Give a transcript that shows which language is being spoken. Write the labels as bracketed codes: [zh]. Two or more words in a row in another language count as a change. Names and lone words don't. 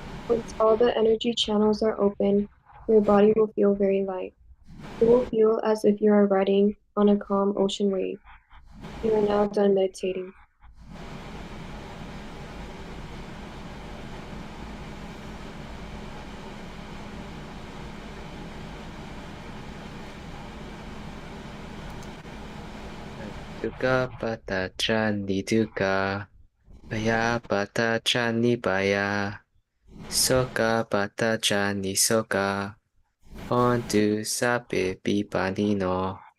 [en] Once all the energy channels are open, your body will feel very light. It will feel as if you are riding on a calm ocean wave. You are now done meditating. [pi] Dukkha patacani dukkha, bhaya patacani bhaya, sokha patacani sokha, hontu sape pipanino.